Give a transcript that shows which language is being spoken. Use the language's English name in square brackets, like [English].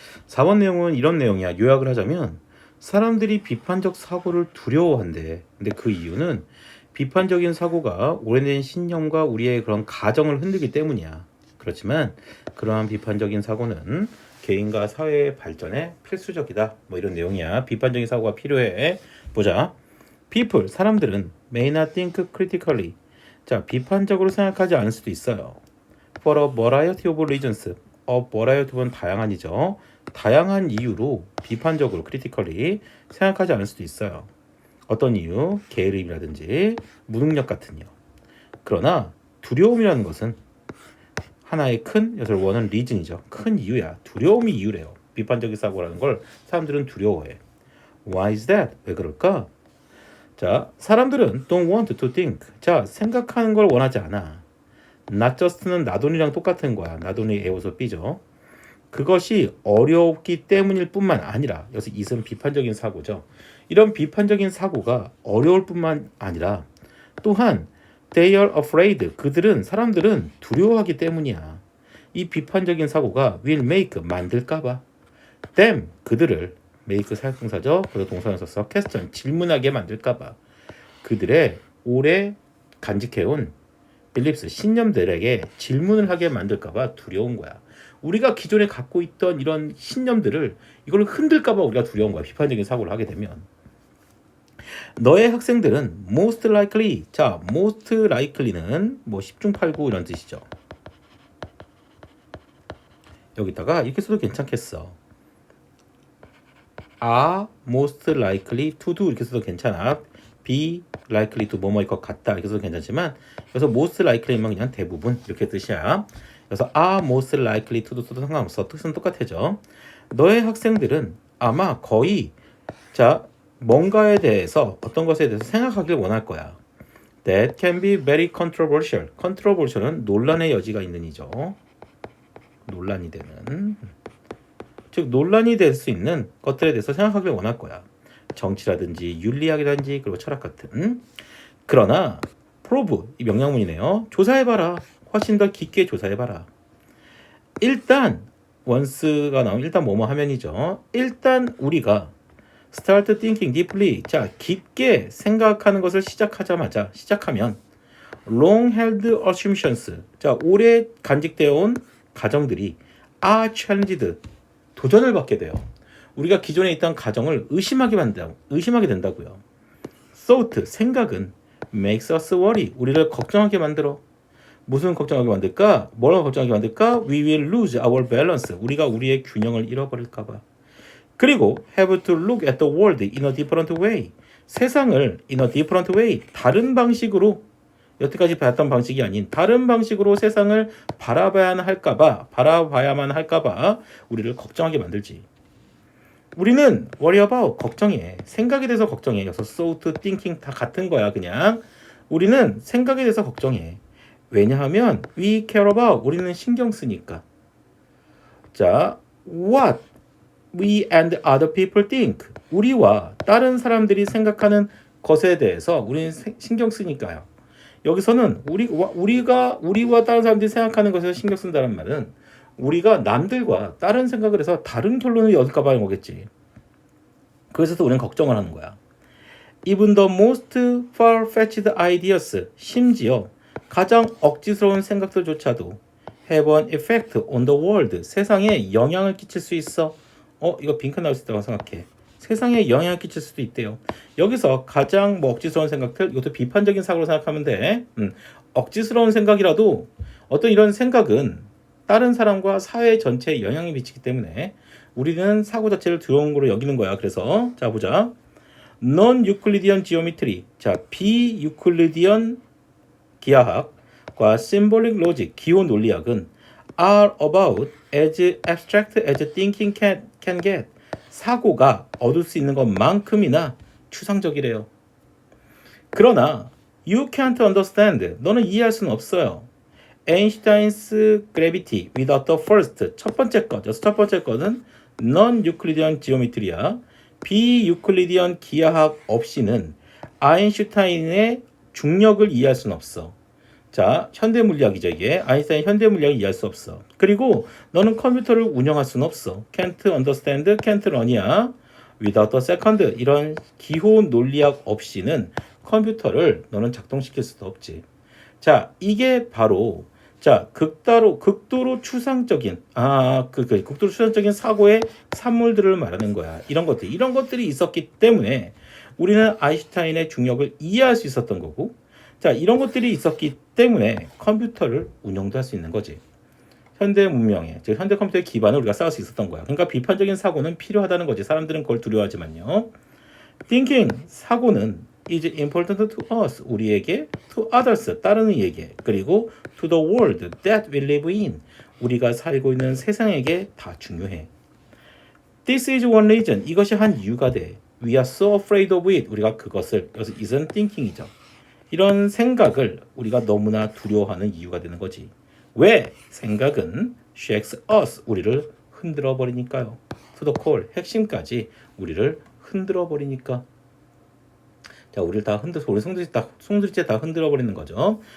[Korean] 4번 내용은 이런 내용이야. 요약을 하자면 사람들이 비판적 사고를 두려워한대. 근데 그 이유는 비판적인 사고가 오래된 신념과 우리의 그런 가정을 흔들기 때문이야. 그렇지만 그러한 비판적인 사고는 개인과 사회의 발전에 필수적이다. 뭐 이런 내용이야. 비판적인 사고가 필요해. 보자. [English] People, [Korean] 사람들은 [English] may not think critically. [Korean] 자, 비판적으로 생각하지 않을 수도 있어요. [English] For a variety of reasons. [Korean] variety 다양한이죠. 다양한 이유로 비판적으로 critically 생각하지 않을 수도 있어요. 어떤 이유? 게으름이라든지 무능력 같은 이유. 그러나 두려움이라는 것은 하나의 큰 여기서 원은 reason이죠. 큰 이유야. 두려움이 이유래요. 비판적인 사고라는 걸 사람들은 두려워해. [English] Why is that? [Korean] 왜 그럴까? 자, 사람들은 [English] don't want to think. [Korean] 자, 생각하는 걸 원하지 않아. not just는 나돈이랑 똑같은 거야. 나돈이 A호소 B죠. 그것이 어렵기 때문일 뿐만 아니라 여기서 it은 비판적인 사고죠. 이런 비판적인 사고가 어려울 뿐만 아니라 또한 [English] they are afraid. [Korean] 사람들은 두려워하기 때문이야. 이 비판적인 사고가 [English] will make [Korean] 만들까봐 them 그들을 make 사역동사죠. 그래서 동사를 써서 [English] question [Korean] 질문하게 만들까봐 그들의 오래 간직해온 beliefs 신념들에게 질문을 하게 만들까봐 두려운 거야. 우리가 기존에 갖고 있던 이런 신념들을 이걸 흔들까봐 우리가 두려운 거야. 비판적인 사고를 하게 되면. 너의 학생들은 [English] most likely. [Korean] 자, most likely는 뭐 10중 8구 이런 뜻이죠. 여기다가 이렇게 써도 괜찮겠어. [English] are most likely to do [Korean] 이렇게 써도 괜찮아. [English] be likely to [Korean] 뭐뭐일 것 같다 이렇게 써도 괜찮지만 그래서 most likely면 그냥 대부분 이렇게 뜻이야. 그래서 [English] are most likely to do [Korean] 도 상관없어. 뜻은 똑같아져. 너의 학생들은 아마 거의 자 뭔가에 대해서 어떤 것에 대해서 생각하길 원할 거야. [English] That can be very controversial. [Korean] controversial은 논란의 여지가 있는 이죠. 논란이 되는. 즉 논란이 될 수 있는 것들에 대해서 생각하길 원할 거야. 정치라든지 윤리학이라든지 그리고 철학 같은. 그러나 prove 이 명령문이네요. 조사해봐라. 훨씬 더 깊게 조사해봐라. 일단 once가 나오면 일단 뭐뭐 하면이죠. 일단 우리가 [English] start thinking deeply. [Korean] 자, 깊게 생각하는 것을 시작하면 [English] long held assumptions. [Korean] 자, 오래 간직되어 온 가정들이 [English] are challenged. [Korean] 도전을 받게 돼요. 우리가 기존에 있던 가정을 의심하게 된다고요. [English] thought, [Korean] 생각은 [English] makes us worry. [Korean] 우리를 걱정하게 만들어. 무슨 걱정하게 만들까? 뭐라고 걱정하게 만들까? [English] We will lose our balance. [Korean] 우리가 우리의 균형을 잃어버릴까 봐. [English] 그리고 have to look at the world in a different way. [Korean] 세상을 [English] in a different way. [Korean] 다른 방식으로 여태까지 봤던 방식이 아닌 다른 방식으로 세상을 바라봐야만 할까봐 우리를 걱정하게 만들지. 우리는 [English] worry about [Korean] 걱정해. 생각에 대해서 걱정해. 여기서 thought, thinking 다 같은 거야 그냥. 우리는 생각에 대해서 걱정해. 왜냐하면 [English] we care about [Korean] 우리는 신경 쓰니까. 자, [English] what we and other people think [Korean] 우리와 다른 사람들이 생각하는 것에 대해서 우리는 신경 쓰니까요. 여기서는 우리와 다른 사람들이 생각하는 것에 신경 쓴다는 말은 우리가 남들과 다른 생각을 해서 다른 결론을 얻을까 봐는 거겠지. 그래서 우리는 걱정을 하는 거야. [English] Even the most far-fetched ideas [Korean] 심지어 가장 억지스러운 생각들조차도 [English] have an effect on the world [Korean] 세상에 영향을 끼칠 수 있어. 이거 빈칸 나올 수 있다고 생각해. 세상에 영향을 끼칠 수도 있대요. 여기서 가장 억지스러운 생각들 이것도 비판적인 사고로 생각하면 돼. 억지스러운 생각이라도 어떤 이런 생각은 다른 사람과 사회 전체에 영향을 미치기 때문에 우리는 사고 자체를 두려운 거로 여기는 거야. 그래서 자 보자. [English] Non-Euclidean geometry. [Korean] 자, 비유클리디언 기하학과 [English] symbolic logic [Korean] 기호 논리학은 [English] are about as abstract as thinking can get. [Korean] 사고가 얻을 수 있는 것만큼이나 추상적이래요. 그러나 [English] you can't understand. [Korean] 너는 이해할 수는 없어요. [English] Einstein's gravity without the first. [Korean] 첫 번째 것은 non-Euclidean geometry야. 비유클리디언 기하학 없이는 아인슈타인의 중력을 이해할 수는 없어. 자, 현대 물리학이죠 이게. 아인슈타인 현대 물리학을 이해할 수 없어. 그리고 너는 컴퓨터를 운영할 수는 없어. [English] can't understand, can't run이야. without a second. [Korean] 이런 기호 논리학 없이는 컴퓨터를 너는 작동시킬 수도 없지. 자, 이게 바로 자, 극도로 추상적인 극도로 추상적인 사고의 산물들을 말하는 거야. 이런 것들이 있었기 때문에 우리는 아인슈타인의 중력을 이해할 수 있었던 거고, 자, 이런 것들이 있었기 때문에 컴퓨터를 운영도 할 수 있는 거지. 현대 문명의, 즉 현대 컴퓨터의 기반을 우리가 쌓을 수 있었던 거야. 그러니까 비판적인 사고는 필요하다는 거지. 사람들은 그걸 두려워하지만요. [English] Thinking, [Korean] 사고는 [English] is important to us, [Korean] 우리에게, [English] to others, [Korean] 다른 이에게, 그리고 [English] to the world that we live in, [Korean] 우리가 살고 있는 세상에게 다 중요해. [English] This is one reason, [Korean] 이것이 한 이유가 돼. [English] We are so afraid of it, [Korean] 우리가 그것을, 여기서 [English] isn't thinking이죠. [Korean] 이런 생각을 우리가 너무나 두려워하는 이유가 되는 거지. 왜? 생각은 [English] shakes us, [Korean] 우리를 흔들어 버리니까요. [English] To the core, [Korean] 핵심까지 우리를 흔들어 버리니까. 자, 우리 송두리째 다 흔들어 버리는 거죠.